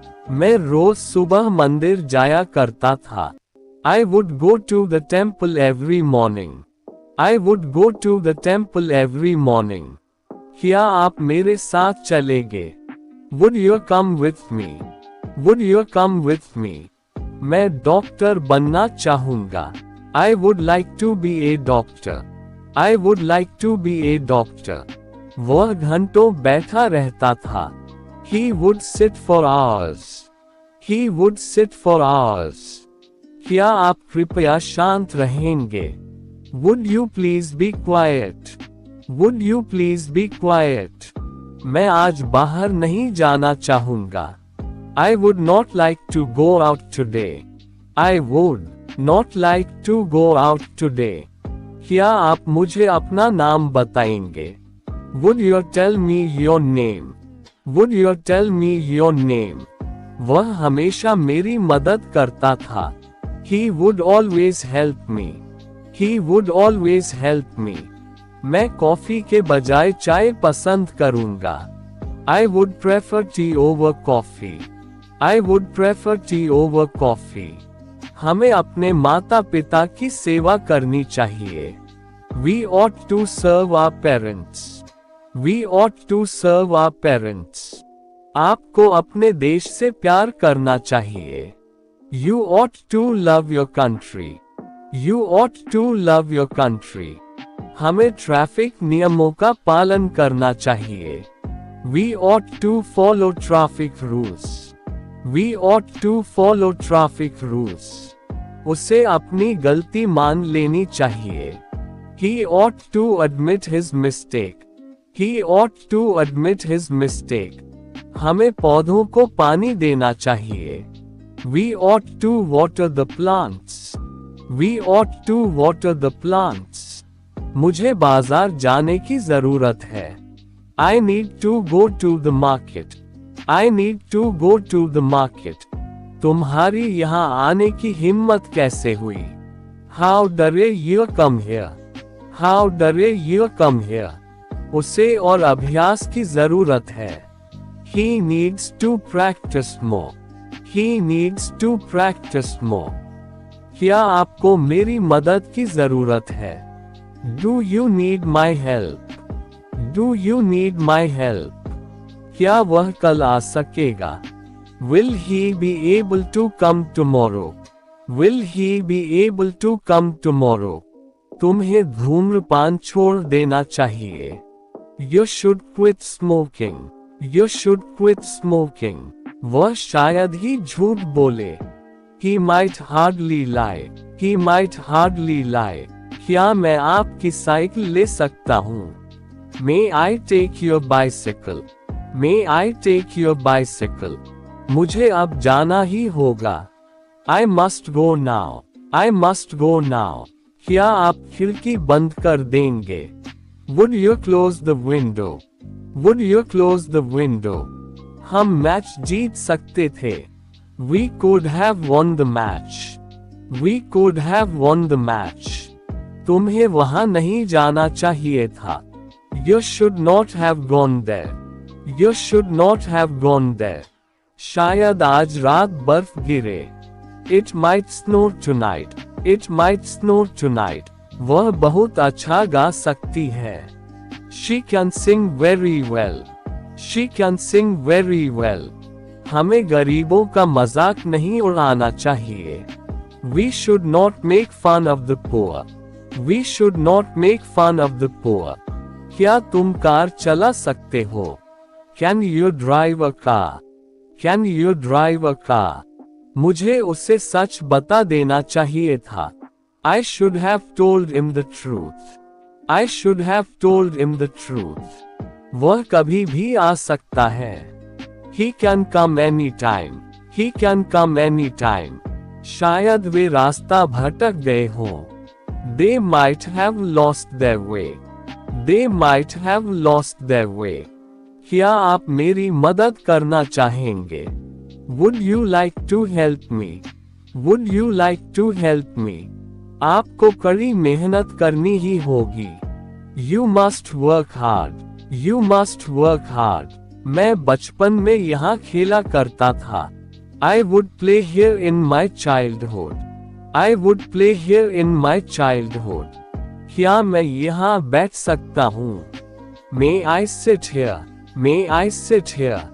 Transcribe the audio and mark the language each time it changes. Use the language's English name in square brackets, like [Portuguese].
[Hindi] मैं रोज सुबह मंदिर जाया करता था. [English] I would go to the temple every morning. I would go to the temple every morning. [Hindi] क्या आप मेरे साथ चलेंगे? [English] Would you come with me? Would you come with me? [Hindi] मैं डॉक्टर बनना चाहूँगा. [English] I would like to be a doctor. I would like to be a doctor. [Hindi] वह घंटों बैठा रहता था. [English] He would sit for hours. He would sit for hours. [Hindi] क्या आप कृपया शांत रहेंगे? [English] Would you please be quiet? Would you please be quiet? [Hindi] मैं आज बाहर नहीं जाना चाहूँगा. [English] I would not like to go out today. I would not like to go out today. [Hindi] क्या आप मुझे अपना नाम बताएंगे? [English] Would you tell me your name? Would you tell me your name? [Hindi] वह हमेशा मेरी मदद करता था. [English] He would always help me. He would always help me. [Hindi] मैं कॉफी के बजाय चाय पसंद करूंगा. [English] I would prefer tea over coffee. I would prefer tea over coffee. [Hindi] हमें अपने माता पिता की सेवा करनी चाहिए. [English] We ought to serve our parents. We ought to serve our parents. [Hindi] आपको अपने देश से प्यार करना चाहिए. [English] You ought to love your country. You ought to love your country. [Hindi] हमें ट्रैफिक नियमों का पालन करना चाहिए. [English] We ought to follow traffic rules. We ought to follow traffic rules. [Hindi] उसे अपनी गलती मान लेनी चाहिए. [English] He ought to admit his mistake. He ought to admit his mistake. [Hindi] हमें पौधों को पानी देना चाहिए. [English] We ought to water the plants. We ought to water the plants. [Hindi] मुझे बाजार जाने की जरूरत है. [English] I need to go to the market. I need to go to the market. [Hindi] तुम्हारी यहाँ आने की हिम्मत कैसे हुई? [English] How dare you come here? How dare you come here? [Hindi] उसे और अभ्यास की जरूरत है. [English] He needs to practice more. He needs to practice more. [Hindi] क्या आपको मेरी मदद की जरूरत है? [English] Do you need my help? Do you need my help? [Hindi] क्या वह कल आ सकेगा? [English] Will he be able to come tomorrow? Will he be able to come tomorrow? [Hindi] तुम्हें धूम्रपान छोड़ देना चाहिए. [English] You should quit smoking. You should quit smoking. [Hindi] वह शायद ही झूठ बोले. [English] He might hardly lie. He might hardly lie. [Hindi] क्या मैं आपकी साइकिल ले सकता हूँ? [English] May I take your bicycle? May I take your bicycle? [Hindi] मुझे अब जाना ही होगा. [English] I must go now. I must go now. [Hindi] क्या आप खिड़की बंद कर देंगे? [English] Would you close the window? Would you close the window? [Hindi] हम मैच जीत सकते थे. [English] We could have won the match. We could have won the match. [Hindi] तुम्हें वहां नहीं जाना चाहिए था. [English] You should not have gone there. You should not have gone there. [Hindi] शायद आज रात बर्फ गिरे. [English] It might snow tonight. It might snow tonight. [Hindi] वह बहुत अच्छा गा सकती है. [English] She can sing very well. She can sing very well. [Hindi] हमें गरीबों का मजाक नहीं उड़ाना चाहिए. [English] We should not make fun of the poor. We should not make fun of the poor. [Hindi] क्या तुम कार चला सकते हो? [English] Can you drive a car? Can you drive a car? [Hindi] मुझे उसे सच बता देना चाहिए था. [English] I should have told him the truth. I should have told him the truth. [Hindi] वह कभी भी आ सकता है. [English] He can come anytime. He can come anytime. [Hindi] शायद वे रास्ता भटक गए हों. [English] They might have lost their way. They might have lost their way. [Hindi] क्या आप मेरी मदद करना चाहेंगे? [English] Would you like to help me? Would you like to help me? [Hindi] आपको कड़ी मेहनत करनी ही होगी. [English] You must work hard. You must work hard. [Hindi] मैं बचपन में यहाँ खेला करता था. [English] I would play here in my childhood. I would play here in my childhood. [Hindi] क्या मैं यहाँ बैठ सकता हूँ? [English] May I sit here? [Hindi] May I sit here?